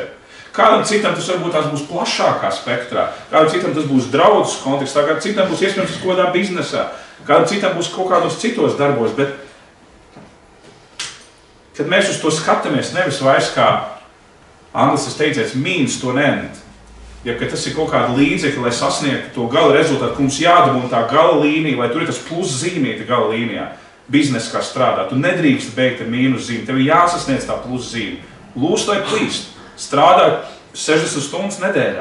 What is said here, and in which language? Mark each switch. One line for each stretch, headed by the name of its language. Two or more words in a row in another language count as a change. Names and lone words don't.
Latvian: Kādam citam tas varbūt tās būs plašākā spektrā, kādam citam tas būs draudzes kontekstā, kādam citam būs iespējams kādā biznesā, kādam citam būs kaut kādos citos darbos, bet kad mēs uz to skatāmies nevis vairs kā anglisks teiciens
English: means to end,
Latvian: ja ka tas ir kaut kāda līdzekļa, lai sasniegtu to gala rezultātu, ka mums jādabūna tā gala līnija, lai tur ir tas plus zīmīte gala līnijā, biznesa kā strādā. Tu nedrīkst beigt ar mīnus zīmi, tev ir jāsasniedz tā plus zīme. Lūst vai plīst, strādāt 60 stundas nedēļā.